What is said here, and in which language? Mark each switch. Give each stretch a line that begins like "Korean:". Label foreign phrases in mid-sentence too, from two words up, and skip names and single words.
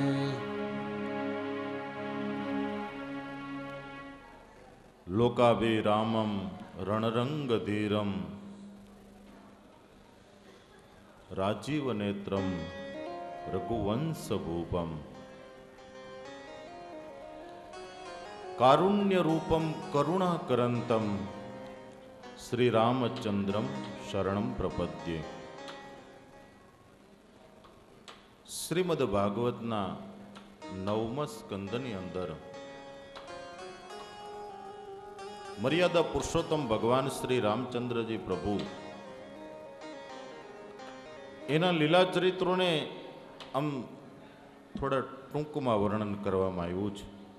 Sanskrit: लोकाभिरामं रणरंगधीरं राजीवनेत्रं रघुवंशभूपं कारुण्यरूपं करुणाकरन्तं श्रीरामचंद्रं शरणं प्रपद्ये
Gujarati: શ્રીમદ ભાગવતના 9મા સ્કંદની અંદર મર્યાદા પુરુષોત્તમ ભગવાન શ્રી રામચંદ્રજી પ્રભુ એના લીલા ચરિત્રોને આમ થોડા ટૂંકમાં વર્ણન કરવામાં આવ્યું છે.